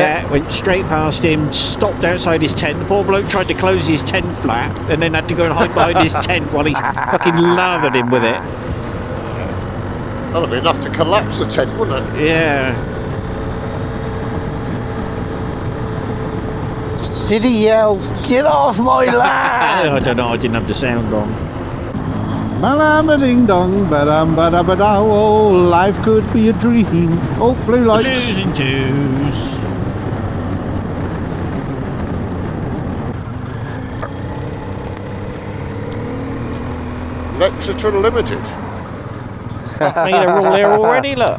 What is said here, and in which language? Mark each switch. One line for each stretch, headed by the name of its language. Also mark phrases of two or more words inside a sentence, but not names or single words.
English: Yeah, went straight past him, stopped outside his tent. The poor bloke tried to close his tent flat and then had to go and hide behind his tent while he fucking lathered him with it. That'll be enough to collapse the tent, wouldn't it? Yeah. Did he yell, "Get off my land"? I don't know, I didn't have the sound on. Ba-dum-ba-ding dong, ba-dum-ba-da-ba-da, oh, life could be a dream. Oh, blue lights. Losing twos. Llexeter Limited. Mate, they're all there already, look.